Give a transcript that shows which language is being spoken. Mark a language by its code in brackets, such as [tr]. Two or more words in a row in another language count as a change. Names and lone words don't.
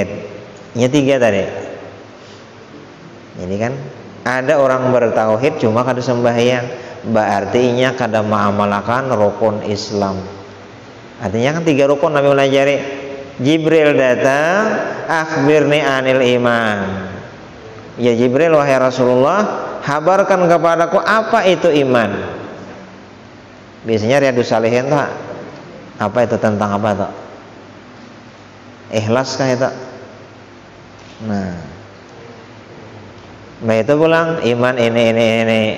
[bjn] Ini 3 tadi. Jadi kan ada orang bertauhid cuma kada sembahyang, berarti kada mengamalkan rukun Islam. Artinya kan 3 rukun Nabi pelajari. Jibril datang, [ar] أخبرني عن الإيمان. [bjn] Ya Jibril, wahai Rasulullah, habarkan kepadaku apa itu iman. Biasanya Riyadhus Shalihin tuh apa itu, tentang apa tuh? Ikhlas kah itu? Nah itu pulang iman ini.